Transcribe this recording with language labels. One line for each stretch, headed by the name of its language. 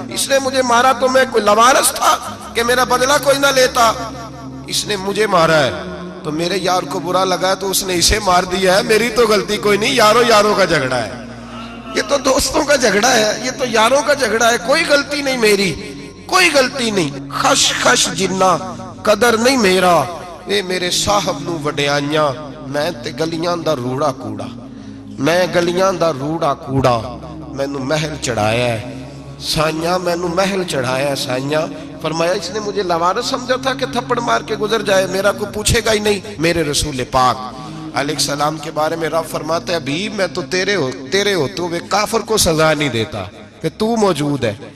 Urdu: اس نے مجھے مارا تو میں کوئی لوارث تھا کہ میرا بدلہ کوئی نہ لیتا. اس نے مجھے مارا ہے تو میرے یار کو برا لگا ہے تو اس نے اسے مار دیا ہے, میری تو غلطی کوئی نہیں. یاروں کا جھگڑا ہے, یہ تو دوستوں کا جھگڑا ہے, یہ تو یاروں کا جھگڑا ہے, کوئی غلطی نہیں میری, کوئی غلطی نہیں.
Punjabi: خش جنہ قدر نہیں میرا, اے میرے صاحب نو وڈیاں, میں تے گلیاں دا روڑا کوڑا, میں گلیاں دا روڑا کوڑا. مینوں محل چڑھایا ہے سائیاں, مینوں محل چڑھایا ہے سائیاں.
Urdu: فرمایا اس نے مجھے لوارث سمجھا تھا کہ تھپڑ مار کے گزر جائے, میرا کو پوچھے گا ہی نہیں. میرے رسول پاک علیہ السلام کے بارے میں رب فرماتا ہے ابھی میں تو تیرے ہوتے ہوئے کافر کو سزا نہیں دیتا کہ تو موجود ہے.